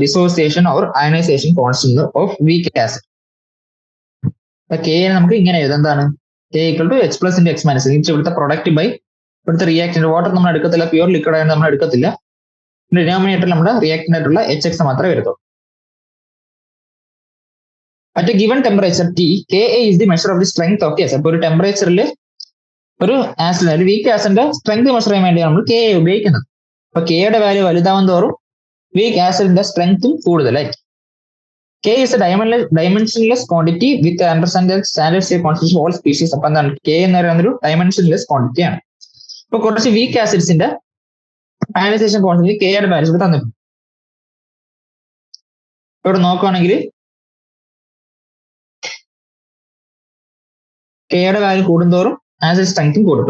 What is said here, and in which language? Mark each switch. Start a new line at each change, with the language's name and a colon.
English: Dissociation or ionization constant of weak acid.
Malayalam: അപ്പൊ K നമുക്ക് ഇങ്ങനെ എഴുതാം, എന്താണ്? K equal to H plus into X minus. ഇവിടുത്തെ പ്രൊഡക്റ്റ് ബൈ ഇവിടുത്തെ റിയാക്ടന്റ്. വാട്ടർ നമ്മൾ എടുക്കത്തില്ല, പ്യൂർ ലിക്വിഡ് ആയിട്ട് നമ്മൾ എടുക്കത്തില്ല. ഡിനോമിനേറ്ററിൽ നമ്മുടെ റിയാക്ടന്റ് ആയിട്ടുള്ള എച്ച് എക്സ് മാത്രമേ വരത്തുള്ളൂ.
English: At a given temperature T, Ka is the measure of the strength of the acid.
Malayalam: അപ്പോൾ ഒരു ടെമ്പറേച്ചറിൽ ഒരു ആസിഡ്, ഒരു വീക്ക് ആസിഡിന്റെ സ്ട്രെങ്ത് മെഷർ ചെയ്യാൻ വേണ്ടിയാണ് നമ്മൾ Ka ഉപയോഗിക്കുന്നത്. അപ്പൊ കെയുടെ വാല്യൂ വലുതാവും തോറും വീക്ക് ആസിഡിന്റെ സ്ട്രെങ്ത്തും കൂടുതലായി.
English: K is a dimensionless quantity with standard state concentration of all species.
Malayalam: അപ്പൊ എന്താണ്? K എന്ന് പറയുന്നത് ഒരു ഡയമെൻഷൻലെസ് ക്വാണ്ടിറ്റി ആണ്. ഇപ്പൊ കുറച്ച് വീക്ക് ആസിഡ്സിന്റെ അയനൈസേഷൻ കോൺസ്റ്റന്റ് കെയുടെ വാല്യൂസ് തന്നിട്ടുണ്ട്. ഇവിടെ നോക്കുകയാണെങ്കിൽ കെയുടെ വാല്യൂ കൂടുന്തോറും ആസിഡ് സ്ട്രെങ്ത്തും കൂടും.